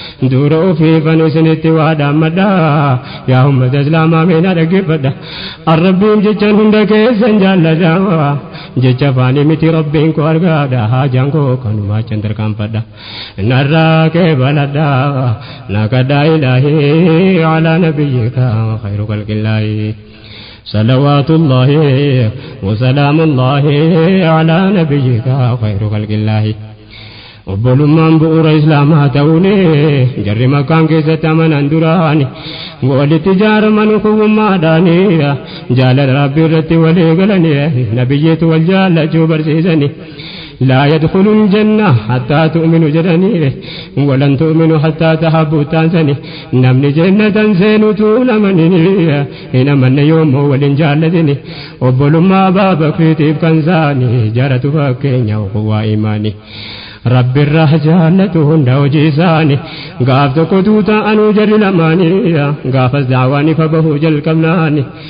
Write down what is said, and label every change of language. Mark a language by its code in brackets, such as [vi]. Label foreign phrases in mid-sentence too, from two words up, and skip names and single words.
[om] Dura ofii fanu isinitti waa dhaammadha, yaa ummata Islaamaa mee na dhaggeeffadha. Arrabbiin jechaan hunda keessan jaalladha, jecha afaanii miti Rabbiin koo argaadha, haajaan koo kanumaa achan tarkaanfadha. Narraa qeebaladha, na kadhaa Ilaahii, [ar] على نبيك خير خلق الله. صلوات الله وسلام الله على نبيك خير خلق الله. [om] Obbolummaan bu'uura Islaamaa ta'uun jarri Makkaan keessatti amanan duraani walitti ijaaraman kuwwummaadhaani jaalala Rabbii irratti walii galani nabiyyiitu wal jaallachuu barsiisani. [ar] لا يدخل الجنة حتى تؤمنوا [om] jedhani [ar] ولن تؤمنوا حتى تحبوا [om] taansani namni jannatan seenutu hin amanini hin amanne yoommoo waliin jaallatini obbolummaa Abaa Bakriitiif kan saani jaratu fakkeenya kuwwaa imaani. Rabbi irraa jaallatu hunda hojii isaani gaaf tokko tuuta anuu jarri lamaani gaafas daawaan ifa bahuu jalqabnaani.